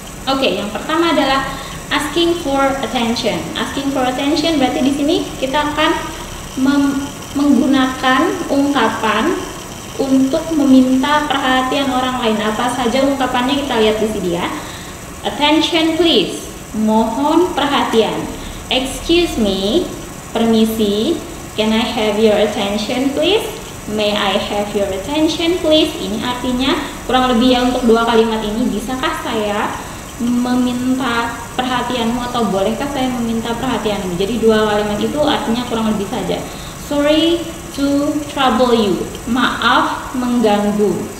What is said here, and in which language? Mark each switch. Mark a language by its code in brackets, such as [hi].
[id] Oke, yang pertama adalah asking for attention. Asking for attention berarti di sini kita akan menggunakan ungkapan untuk meminta perhatian orang lain. Apa saja ungkapannya kita lihat di sini ya. [en] Attention please, [id] mohon perhatian. [en] Excuse me, permisi. Can I have your attention please? May I have your attention please? [id] Ini artinya kurang lebih ya untuk dua kalimat ini. Bisakah saya meminta perhatianmu atau bolehkah saya meminta perhatianmu? Jadi dua kalimat itu artinya kurang lebih saja. [en] Sorry to trouble you. [id] Maaf mengganggu.